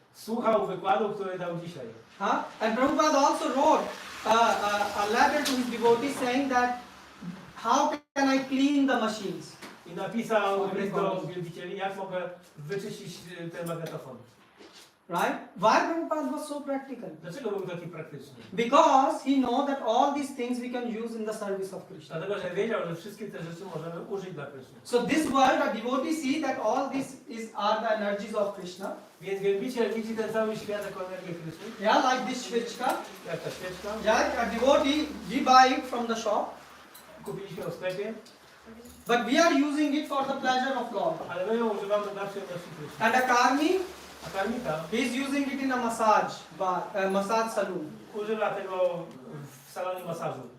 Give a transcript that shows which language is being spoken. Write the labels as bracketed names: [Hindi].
[Polish] słuchał wykładu, który dał dzisiaj. [English] And Prabhupada also wrote a letter to his devotees saying that how can I clean the machines? [Polish] I napisał list do wielbicieli, jak mogę wyczyścić ten magnetofon. [English] Right? Why Prabhupada was so practical? [Polish] Dlaczego był taki praktyczny? [English] Because he know that all these things we can use in the service of Krishna. [Polish] Dlatego, że wiedział, że wszystkie te rzeczy możemy użyć dla Kryszny. [English] So this world, a devotee see that all this are the energies of Krishna. [Polish] Więc wielbiciel widzi ten cały świat jako energię Kryszny. [English] Yeah, like this świeczka. [Polish] Jak ta świeczka. [English] Yeah, a devotee, we buy it from the shop. [Polish] Kupiliśmy ją w sklepie. [English] But we are using it for the pleasure of Lord. [Polish] Ale my ją używamy dla przyjemności Kryszny. [English] And a karmi, [Polish] A karmita [English] he is using it in a massage bar, massage saloon. [Polish] używa tego w salonie masażu.